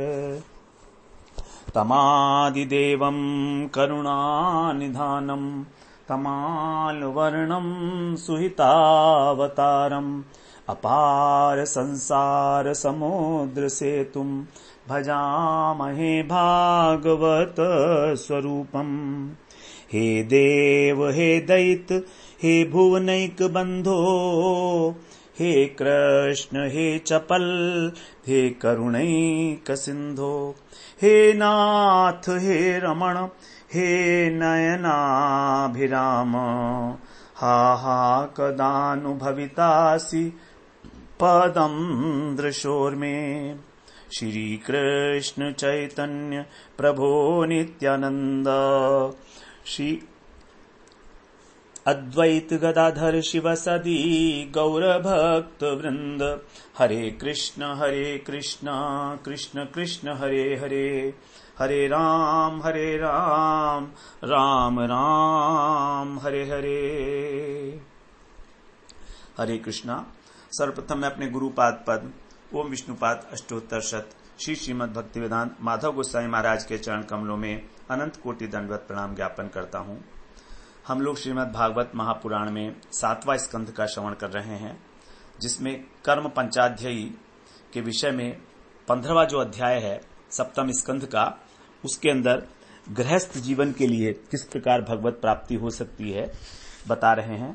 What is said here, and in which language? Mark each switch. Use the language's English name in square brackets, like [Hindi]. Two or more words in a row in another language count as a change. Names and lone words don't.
[Sanskrit] तमादिदेवं करुणानिधानं तमालवर्णं सुहितावतारम् अपार संसार समुद्र सेतुं भजामहे भागवत स्वरूपम्। हे देव हे दैत हे भुवनैक बंधो हे कृष्ण हे चपल हे करुणैक सिंधो हे नाथ हे रमण हे नयनाभिराम हा हा कदानुभवितासि पदं दृशोर्मे। श्री कृष्ण चैतन्य प्रभो नित्यानंद श्री अद्वैत गदाधर शिवसदी गौरभक्त वृंद। हरे कृष्ण कृष्ण कृष्ण हरे हरे हरे राम राम राम हरे हरे। [Hindi] हरे कृष्णा। सर्वप्रथम मैं अपने गुरुपाद पद ओम विष्णुपाद अष्टोत्तर शत श्री श्रीमद् भक्तिवेदांत माधव गोस्वामी महाराज के चरण कमलों में अनंत कोटि दंडवत प्रणाम ज्ञापन करता हूँ। हम लोग श्रीमद् भागवत महापुराण में 7वां स्कंध का श्रवण कर रहे हैं, जिसमें कर्म पंचाध्यायी के विषय में 15वां जो अध्याय है सप्तम स्कंध का, उसके अंदर गृहस्थ जीवन के लिए किस प्रकार भगवत प्राप्ति हो सकती है बता रहे हैं।